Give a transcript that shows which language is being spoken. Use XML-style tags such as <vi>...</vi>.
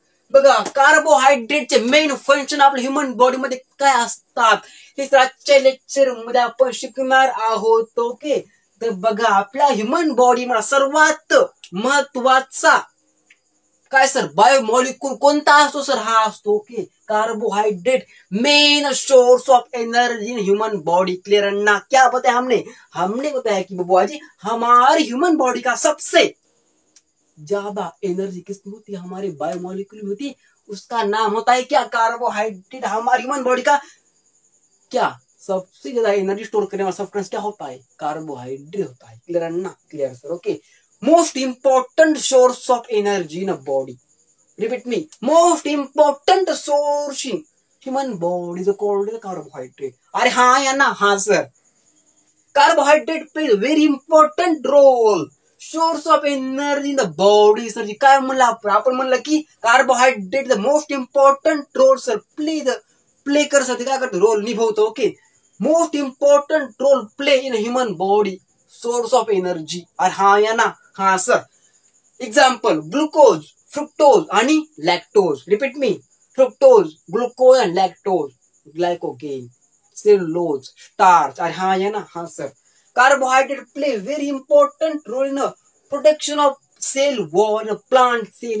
<mr>बघा, कार्बोहायड्रेटचे main function आपल्या human body मध्ये काय असतात हे सर आजच्या लेक्चर मध्ये आपण शिकणार आहोत. ओके, तर बघा, आपल्या ह्युमन बॉडी मध्ये सर्वात महत्वाचा काय सर बायोमॉलिक्यूल कोणता असतो सर? हा असतो okay carbohydrate.</mr> <en>Main source of energy in human body. Clear अन्ना?</en> <hi>क्या बताया हमने? हमने बताया कि बबुआ जी हमारी ह्यूमन बॉडी का सबसे ज्यादा एनर्जी किसमें होती है? हमारे बायोमॉलिक्यूल में होती है. उसका नाम होता है क्या? कार्बोहाइड्रेट. हमारी ह्यूमन बॉडी का क्या सबसे ज्यादा एनर्जी स्टोर करने वाला सब्सटेंस क्या होता है? कार्बोहाइड्रेट होता है. Clear Anna? Clear sir.</hi> <en>Okay, most important source of energy in a body. Repeat me. Most important source in human body is called the carbohydrate.</en> <hi>अरे हाँ या ना? हाँ sir.</hi> <en>Carbohydrate plays a very important role. Source of energy in the body.</en> <mr>Sir जी काय म्हणलं आपण? म्हणलं की carbohydrate</mr> <en>the most important role</en> <mr>sir play</mr> <hi>कर सकते.</hi> <mr>काय करतो? Role निभवतो.</mr> <en>Okay, most important role play in human body. Source of energy.</en> <hi>अरे हाँ या ना? हाँ सर.</hi> <en>Example glucose, fructose आणि lactose. Repeat मी. Fructose, glucose आणि लॅक्टोज. Glycogen, cellulose, starch.</en> <hi>अरे हाँ या ना? हाँ sir.</hi> <en>Carbohydrate play very important role in protection of cell wall plant cell.</en>